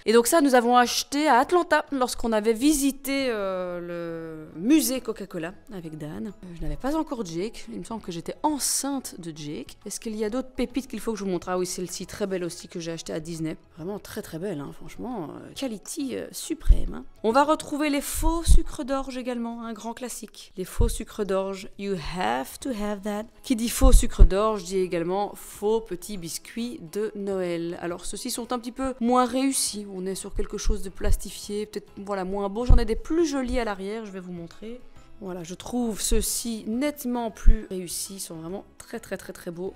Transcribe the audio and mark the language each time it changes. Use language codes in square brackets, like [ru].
[fr] Et donc ça, nous avons acheté à Atlanta lorsqu'on avait visité le musée Coca-Cola avec Dan. Je n'avais pas encore Jake. Il me semble que j'étais enceinte de Jake. Est-ce qu'il y a d'autres pépites qu'il faut que je vous montre? Ah oui, celle-ci très belle aussi que j'ai achetée à Disney. Vraiment très très belle, franchement. Quality suprême. On va retrouver les faux sucres d'orge également, un grand classique. Les faux sucres d'orge, [en] you have to have that. [fr] Qui dit faux sucre d'orge dit également faux petits biscuits de Noël. Alors ceux-ci sont un petit peu moins réussis. On est sur quelque chose de plastifié, peut-être moins beau. J'en ai des plus jolis à l'arrière, je vais vous montrer. Voilà, je trouve ceux-ci nettement plus réussis, ils sont vraiment très très très très beaux.